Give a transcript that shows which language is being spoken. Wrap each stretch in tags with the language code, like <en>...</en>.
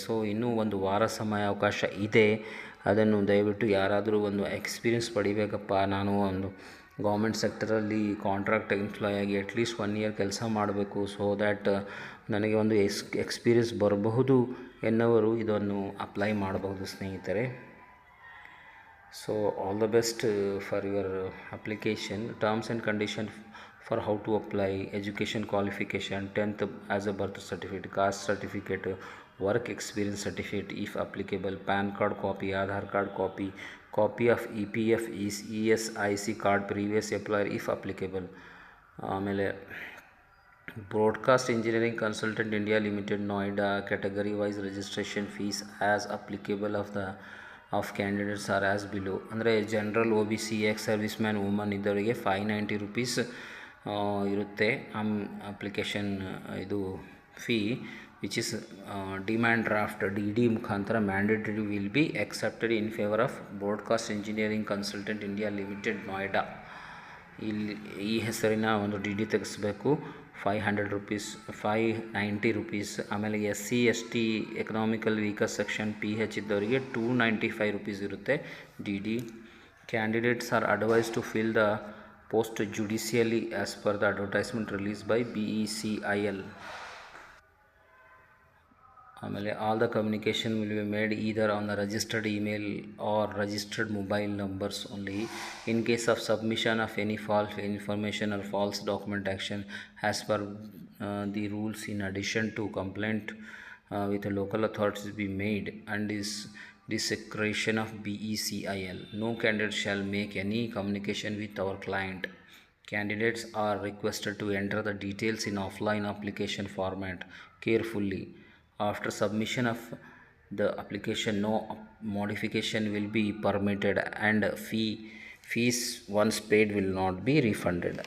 <kn>So ಇನ್ನೂ ಒಂದು ವಾರ ಸಮಯಾವಕಾಶ ಇದೆ. ಅದನ್ನು ದಯವಿಟ್ಟು ಯಾರಾದರೂ ಒಂದು ಎಕ್ಸ್ಪೀರಿಯನ್ಸ್ ಪಡಿಬೇಕಪ್ಪ, ನಾನು ಒಂದು ಗೌರ್ಮೆಂಟ್ ಸೆಕ್ಟರಲ್ಲಿ ಕಾಂಟ್ರಾಕ್ಟ್ ಎಂಪ್ಲಾಯ್ ಆಗಿ ಅಟ್ಲೀಸ್ಟ್ 1 year ಕೆಲಸ ಮಾಡಬೇಕು,</kn> <en>so that</en> <kn>ನನಗೆ ಒಂದು ಎಕ್ಸ್ಪೀರಿಯನ್ಸ್ ಬರಬಹುದು ಎನ್ನುವರು ಇದನ್ನು ಅಪ್ಲೈ ಮಾಡಬಹುದು ಸ್ನೇಹಿತರೆ.</kn> <en>So all the best for your application. Terms and condition for how to apply: education qualification, 10th as a birth certificate, caste certificate, work experience certificate if applicable, PAN card copy, Aadhaar card copy, copy of EPF ESIC card previous employer if applicable. ಆಮೇಲೆ Broadcast Engineering Consultant India Limited Noida category wise registration fees as applicable of candidates are as below. ಅಂದರೆ general OBC ex service man woman</en> <kn>ಇದ್ದವರಿಗೆ 590 rupees ಇರುತ್ತೆ application ಇದು fee,</kn> <en>Which is demand draft DD ಮುಖಾಂತರ mandatory will be accepted in favour of Broadcast Engineering Consultant India Limited Noida.</en> <kn>ಇಲ್ಲಿ ಈ ಹೆಸರಿನ ಒಂದು DD ತೆಗೆಸಬೇಕು. 590 rupees. ಆಮೇಲೆ SC ST economical weaker section PH ಇದ್ದವರಿಗೆ 295 rupees ಇರುತ್ತೆ DD.</kn> <en>Candidates are advise to fill the post judicially as per the advertisement released by BECIL. ಆಮೇಲೆ all the communication will be made either on the registered email or registered mobile numbers only. In case of submission of any false information or false document action as per the rules in addition to complaint with the local authorities be made and is discretion of BECIL. No candidate shall make any communication with our client. Candidates are requested to enter the details in offline application format carefully. After submission of the application, no modification will be permitted and fees once paid will not be refunded.</en>